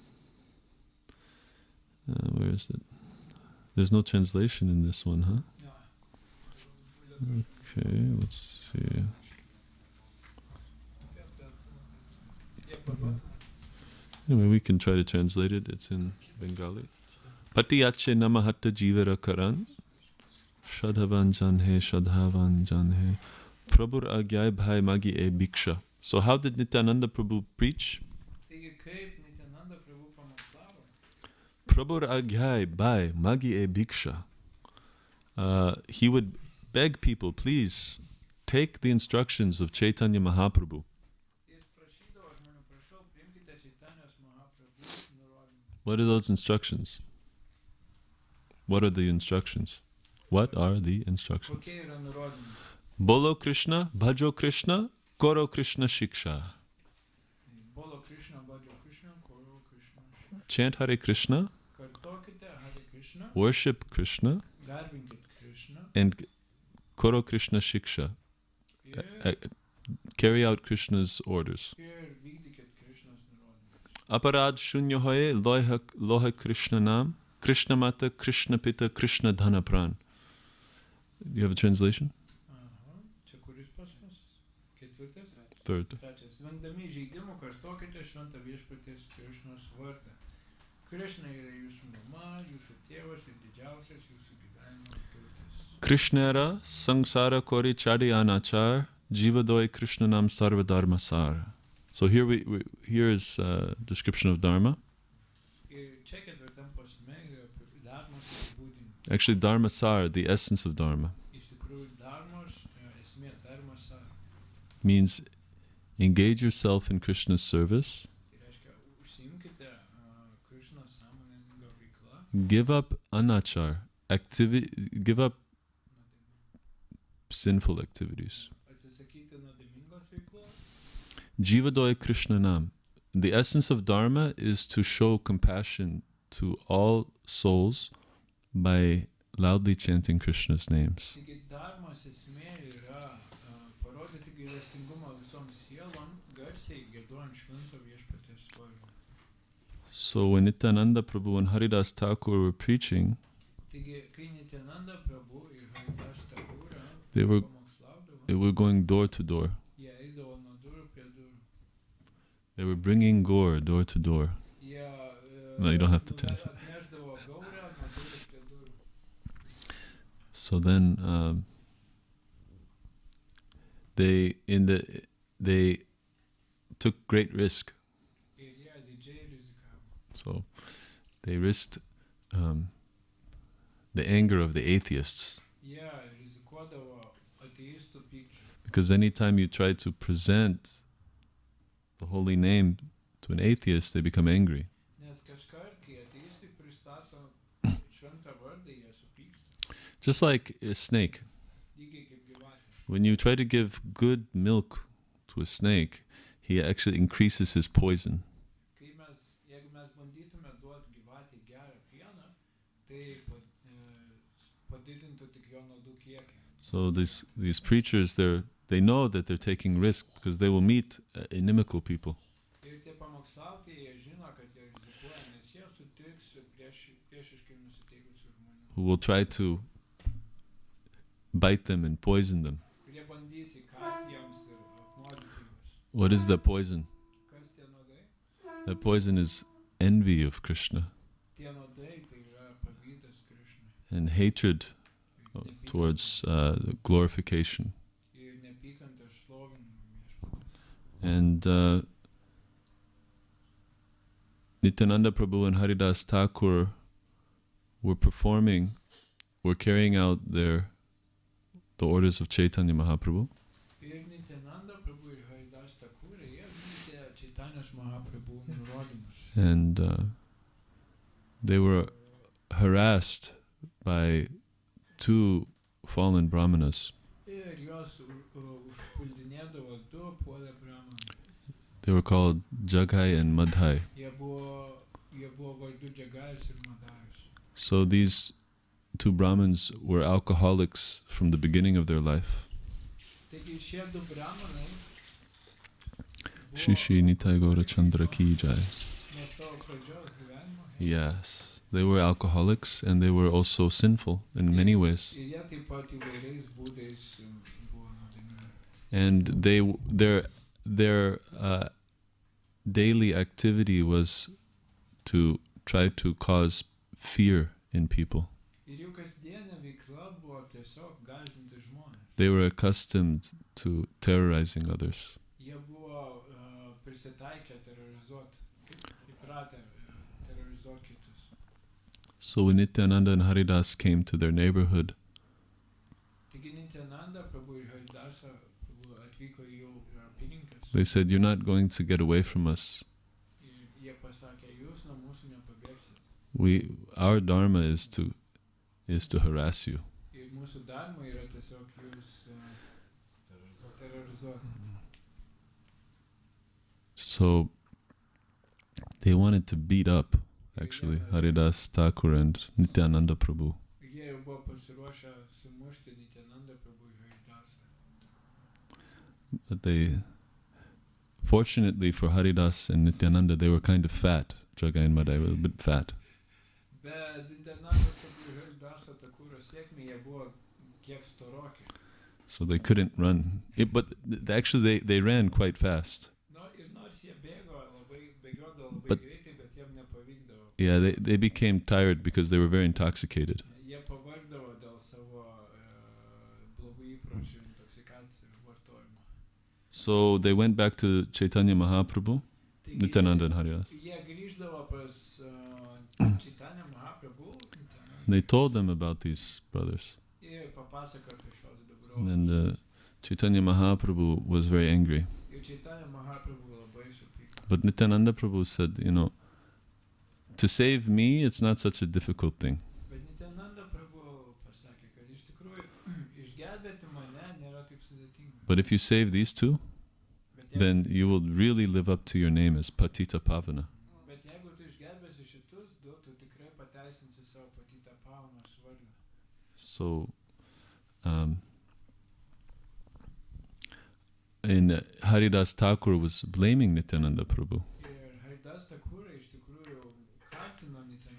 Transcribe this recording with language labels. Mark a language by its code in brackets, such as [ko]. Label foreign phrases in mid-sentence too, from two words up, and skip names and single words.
[en] Where is it? There's no translation in this one, huh? Okay, let's see. Anyway, we can try to translate it. It's in Bengali. [bn] পাতিয়াছে নামহট্ট জীবের কারণ শ্রদ্ধাবান জন হে শ্রদ্ধাবান জন হে প্রভুর আজ্ঞায় ভাই মাগি এই ভিক্ষা. [en] So how did Nityananda Prabhu preach? [bn] প্রভুর আজ্ঞায় ভাই মাগি এই ভিক্ষা. [en] He would beg people, please take the instructions of Chaitanya Mahaprabhu. [lt] Jis prašydavo žmonių, prašau, priimkite Čaitanijos Mahaprabhu nurodymus. [en] What are those instructions? What are the instructions? What are the instructions? [lt] Kokie yra nurodymai? [bn] বল কৃষ্ণ, ভজ কৃষ্ণ, কর কৃষ্ণ শিক্ষা. বল কৃষ্ণ, ভজ কৃষ্ণ, কর কৃষ্ণ. [en] Chant Hare Krishna, [lt] Kartokite Hare Krishna, [en] worship Krishna, [lt] garbinkit Krishna [en] and [bn] কর কৃষ্ণ শিক্ষা. [lt] ir, [en] Carry out Krishna's orders. [lt] ir vykdykit Krishnos nurodymus. [bn] অপরাধ শূন্য হয়ে লহ কৃষ্ণ নাম, কৃষ্ণ মাতা, কৃষ্ণ পিতা, কৃষ্ণ ধন প্রাণ. [en] Do you have a translation? [lt] Aha, čia kuris pas mus? Ketvirtas? [en] Third. [lt] Trečias. Vengdami žaidimų kartokite šventą viešpaties Krishnos vardą. Krishna yra jūsų mama, jūsų tėvas ir didžiausias jūsų gyvenimo turtas. [bn] কৃষ্ণের সংসার করি ছাড়ি অনাচার জীবদয়া কৃষ্ণ নাম সর্ব ধর্ম সার. [en] So here here is a description of Dharma. [lt] Ir čia ketvirtam posme yra dharmos apibūdinimas. [en] Actually, [bn] ধর্ম সার, [en] the essence of Dharma, [lt] Iš tikrųjų, dharmos esmė, dharmos sara. [en] means engage yourself in Krishna's service, [lt] Tai reiškia, užsiimkite Krishnos sąmoningą veiklą, [en] give up anachar, give up sinful activities. [lt] atsisakyti nuodėmingos veiklos. [bn] জীবদয়া কৃষ্ণ নাম. [en] The essence of Dharma is to show compassion to all souls by loudly chanting Krishna's names. [lt] Taigi dharmos esmė yra parodyti gailestingumą visoms sielom, garsiai giedojant švento viešpaties vardą. [en] So when Nityananda Prabhu and Haridas Thakur were preaching, [lt] Taigi, kai Nityananda Prabhu ir Haridas Thakura [en] They were- [lt] pamokslaudavo, [en] they were going door to door. [lt] jie eidavo nuo durų prie durų. [en] They were bringing gore door to door. [lt] Jie [en] No, you don't have to translate. [lt] atnešdavo gaurą nuo durų prie durų. [en] So then they took great risk. [lt] Ir jie didžiai rizikavo. [en] So they risked the anger of the atheists, [lt] Jie rizikuodavo ateistų pykčių. [en] because anytime you try to present the holy name to an atheist, they become angry. [lt] Nes kažkart, kai ateistai pristato šventą vardą, jie supyksta. [en] Just like a snake. [lt] Lygiai kaip gyvatė. [en] When you try to give good milk to a snake, he actually increases his poison. [lt] Jeigu mes bandytume duoti gyvatį gerą pieną, tai padidintų tik jo nuodų kiekį. [en] So these preachers, they know that they're taking risk because they will meet inimical people [lt] Ir tie pamokslautojai, jie žino, kad jie rizikuoja, nes jie sutiks su priešiškai nusiteikusių žmonių, [en] who will try to bite them and poison them. [lt] kurie bandys įkasti jiems ir apnuodyti juos. [en] What is that poison? [lt] Kas tie nuodai? [en] That poison is envy of Krishna [lt] Tie nuodai tai yra pavydas Krishnai. [en] and hatred towards glorification. [lt] Ir nepykanta šlovinimui viešpaties. [en] And Nityananda Prabhu and Haridas Thakur were carrying out the orders of Chaitanya Mahaprabhu. [lt] Ir Nityananda Prabhu ir Haridas Thakur, jie vykdė Čaitanijos Mahaprabhu nurodymus. [en] And they were harassed by two fallen brahmanas. [lt] Ir juos užpuldinėdavo du puolę brahmanai. [en] They were called Jagai and Madhai. [lt] Jie buvo vardu Džagajus ir Madajus. [en] So these two Brahmins were alcoholics from the beginning of their life. [lt] Taigi šie du brahmanai [bn] শ্রীশ্রী নিতাই গৌর চন্দ্র কি জয়. [lt] nuo savo pradžios gyvenimo. [en] Yes, they were alcoholics and they were also sinful in many ways. [lt] Ir jie taip pat įvairiais būdais buvo nuodėmingi. [en] And their daily activity was to try to cause fear in people. [lt] Ir jų kasdienė veikla buvo tiesiog gąsdinti žmonės. [en] They were accustomed to terrorizing others. [lt] Jie buvo prisitaikę terrorizuoti, įpratę terrorizuoti kitus. [en] So when Nityananda and Haridas came to their neighborhood, [lt] Taigi Nityananda Prabhu ir Haridasa Prabhu atvyko į jų apylinkes. [en] they said, "You're not going to get away from us. [lt] Ir jie pasakė, jūs nuo mūsų nepabėgsit. [en] Our dharma is to harass you." [lt] Ir mūsų dharma yra tiesiog jūs terrorizuoti. [en] So they wanted to beat up, actually, Haridas Thakur and Nityananda Prabhu. [lt] Ir jie jau buvo pasiruošę sumušti Nityananda Prabhu ir Haridasą. [en] But fortunately for Haridas and Nityananda, they were kind of fat. Jagai and Madai were a bit fat. [lt] Bet Nityananda Prabhu ir Haridasa Thakuro sėkmė jie buvo kiek storoki. [en] So they couldn't run. But actually, they ran quite fast. [lt] Ir nors jie bėgiodavo labai [en] But- [lt] greitai, bet jiem nepavykdavo. [en] Yeah, they became tired because they were very intoxicated. [lt] Jie pavargdavo dėl savo blogų įpročių, intoksikacijų vartojimo. [en] So they went back to Chaitanya Mahaprabhu, [lt] Taigi, [en] Nityananda and Haridas. [lt] jie grįždavo pas Chaitanya Mahaprabhu [en] They told them about these brothers. [lt] ir papasakojo apie šios du [en] And [lt] brolius. [en] then Chaitanya Mahaprabhu was very angry. [lt] Ir Chaitanya Mahaprabhu labai supyko. [en] But Nityananda Prabhu said, to save me, it's not such a difficult thing. [lt] Bet Nityananda Prabhu pasakė, kad iš tikrųjų išgelbėti mane nėra taip sudėtinga. [en] But if you save these two, [lt] Bet jeigu, [en] then you will really live up to your name as Patita Pavana. [lt] bet jeigu tu išgelbėsi šitus du, tu tikrai pateisinsi savo patytą pavanos vardą. [en] So, and Haridas Thakur was blaming Nityananda Prabhu. [lt] Ir Haridas Thakura iš tikrųjų kaltino Nityananda.